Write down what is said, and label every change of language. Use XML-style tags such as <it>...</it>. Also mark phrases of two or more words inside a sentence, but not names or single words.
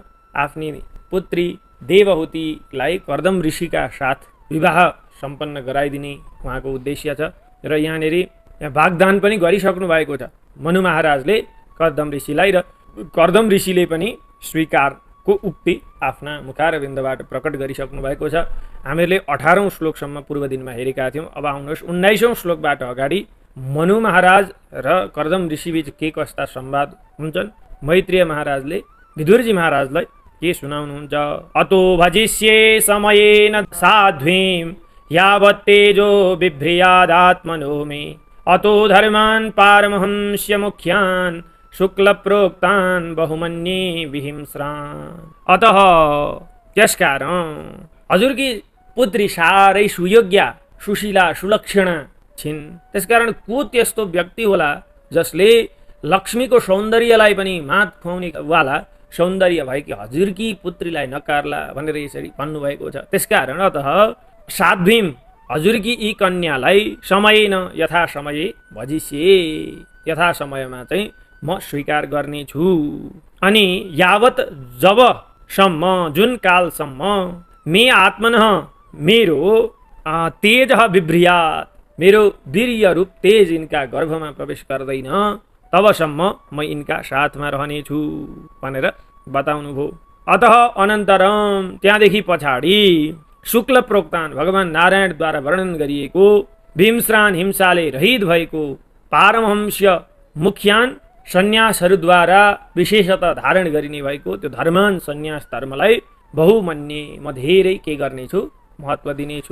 <ne>आफ्नी पुत्री देवहूतिलाई कर्दम ऋषिका साथ विवाह सम्पन्न गराइदिने उहाँको उद्देश्य छ र यहाँनिर वाग्दान पनि गरिसक्नु भएको छ मनु महाराजले कर्दम ऋषिलाई, र कर्दम ऋषिले पनि स्वीकारको उक्ति आफ्ना मुखारविन्दबाट प्रकट गरिसक्नु भएको छ। हामीले 18औं श्लोकसम्म पूर्व दिनमा हेरेका थियौँ। अब आउनुहोस् 19औं श्लोकबाट अगाडि मनु महाराज र कर्दम ऋषिबीच के कस्ता संवाद हुन्छन्। मैत्रेय महाराजले विदुरजी महाराजलाई के सुनाउनुहुन्छ।</ne> <sa>अतो भजिष्ये समयेन साध्वीं यावत् तेजो बिभ्रियादात्मनो मे अतो धर्मान् पारमहंस्य मुख्यान् शुक्लप्रोक्तान् बहुमन्ये विहिंस्रान्।</sa> <ne>अतः त्यसकारण हजुरकी पुत्री साह्रै सुयोग्य सुशीला सुलक्षणा छिन्। त्यसकारण को त्यस्तो व्यक्ति होला जसले लक्ष्मीको सौन्दर्यलाई पनि मात खुवाउने वाला सौन्दर्य भएकी हजुरकी पुत्रीलाई नकारला भनेर यसरी भन्नुभएको छ। त्यसकारण</ne> <sa>अतः साध्वीं</sa> <ne>हजुरकी यी कन्यालाई</ne> <sa>समयेन यथा समय</sa> <ne>भजिष्ये यथा समयमा चाहिँ म स्वीकार गर्नेछु। अनि यावत जबसम्म जुन कालसम्म</ne> <sa>मे आत्मनः</sa> <ne>मेरो तेज बिभ्रियात् मेरो वीर्य रूप तेज यिनका गर्भमा प्रवेश गर्दैन तबसम्म म यिनका साथमा रहनेछु भनेर बताउनु भयो।</ne> <sa>अतः अनन्तरम</sa> <ne>त्यहाँदेखि पछाडि</ne> <sa>शुक्ल प्रोक्तान</sa> <ne>भगवान नारायणद्वारा वर्णन गरिएको विहिंस्रान हिंसाले रहित भएको</ne> <sa>पारमहंस्य मुख्यान</sa> <ne>सन्यासहरूद्वारा विशेषतः धारण गरिने भएको त्यो धर्मान सन्यास धर्मलाई बहुमन्ये म धेरै के गर्नेछु महत्त्व दिनेछु।</ne>